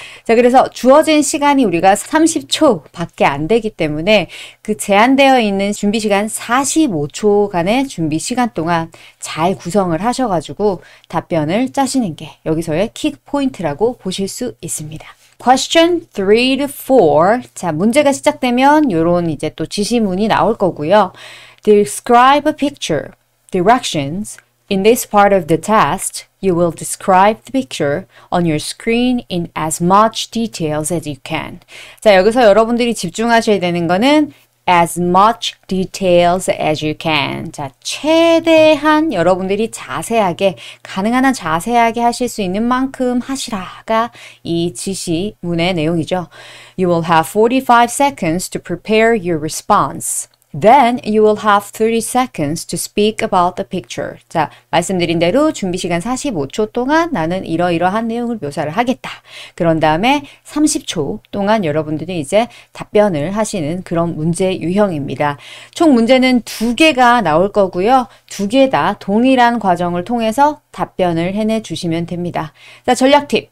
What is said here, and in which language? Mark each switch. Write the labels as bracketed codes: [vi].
[ko] 자, 그래서 주어진 시간이 우리가 30초 밖에 안 되기 때문에 그 제한되어 있는 준비 시간 45초간의 준비 시간 동안 잘 구성을 하셔가지고 답변을 짜시는 게 여기서의 킥 포인트라고 보실 수 있습니다. [en] Question 3 to 4. [ko] 자, 문제가 시작되면 요런 이제 또 지시문이 나올 거고요. [en] Describe a picture. Directions. In this part of the test, you will describe the picture on your screen in as much details as you can. [ko] 자, 여기서 여러분들이 집중하셔야 되는 거는 [en] as much details as you can. [ko] 자, 최대한 여러분들이 자세하게, 가능한 한 자세하게 하실 수 있는 만큼 하시라가 이 지시문의 내용이죠. [en] You will have 45 seconds to prepare your response. Then you will have 30 seconds to speak about the picture. [ko] 자, 말씀드린 대로 준비 시간 45초 동안 나는 이러이러한 내용을 묘사를 하겠다. 그런 다음에 30초 동안 여러분들이 이제 답변을 하시는 그런 문제 유형입니다. 총 문제는 2개가 나올 거고요. 2개 다 동일한 과정을 통해서 답변을 해내 주시면 됩니다. 자, 전략 팁.